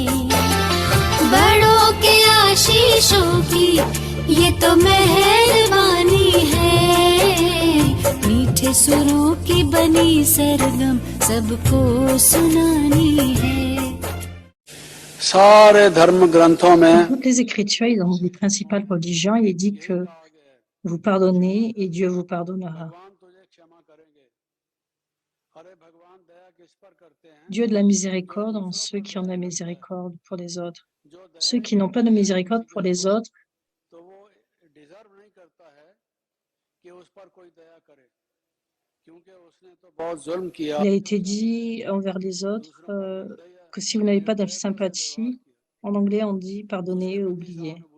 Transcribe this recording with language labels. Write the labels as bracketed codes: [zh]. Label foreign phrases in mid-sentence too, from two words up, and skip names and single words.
[hi] बड़ों के आशीषों की ये तो मेहरबानी है, मीठे सुरों की बनी सरगम सबको सुनानी है। सारे धर्म ग्रंथों [fr] Dans [hi] में [fr] toutes les Écritures et dans les principales religions, il est dit que vous pardonnez et Dieu vous pardonnera. Dieu de la miséricorde en ceux qui ont de la miséricorde pour les autres. Ceux qui n'ont pas de miséricorde pour les autres, il a été dit envers les autres que si vous n'avez pas de sympathie, en anglais on dit pardonner et oublier.